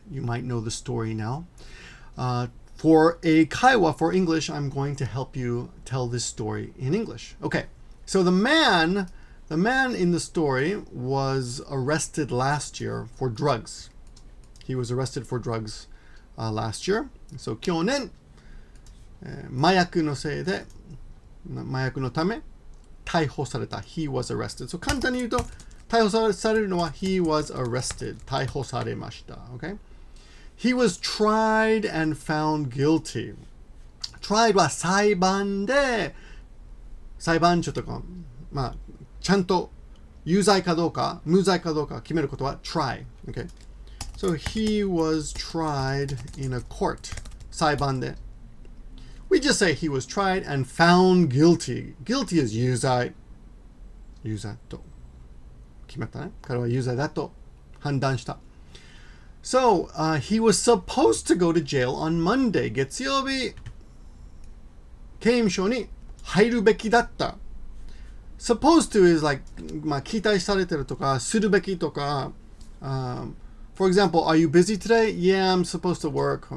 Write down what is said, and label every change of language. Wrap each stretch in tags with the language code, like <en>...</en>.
<en>You might know the story now. For a kaiwa, for English, I'm going to help you tell this story in English. Okay, so the man in the story was arrested last year for drugs. He was arrested for drugs last year.</en> <ja>So 去年、麻薬のせいで、麻薬のため逮捕された。</ja> <en>He was arrested.</en> <ja>So 簡単に言うと、逮捕されるのは</ja> <en>He was arrested.</en> <ja>逮捕されました。</ja> <en>Okay? He was tried and found guilty.</en> <ja>Tried は裁判で、裁判所とか、まあ、ちゃんと有罪かどうか、無罪かどうか決めることは try.</ja> <en>Okay? So he was tried in a court.</en> <ja>裁判で。</ja> <en>We just say he was tried and found guilty. Guilty is 有罪。</en> <ja>有罪と決まったね。彼は有罪だと判断した。</ja> <en>So, he was supposed to go to jail on Monday.</en> <ja>月曜日、刑務所に入るべきだった。</ja> <en>Supposed to is like,</en> <ja>まあ、期待されてるとか、するべきとか、</ja> <en>For example, are you busy today? Yeah, I'm supposed to work.</en>